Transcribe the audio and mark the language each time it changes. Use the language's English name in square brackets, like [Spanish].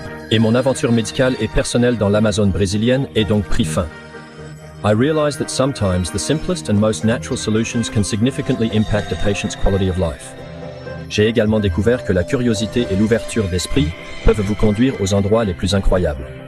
[French] Et mon aventure médicale et personnelle dans l'Amazone brésilienne est donc pris fin. [English] I realized that sometimes the simplest and most natural solutions can significantly impact a patient's quality of life. [French] J'ai également découvert que la curiosité et l'ouverture d'esprit peuvent vous conduire aux endroits les plus incroyables.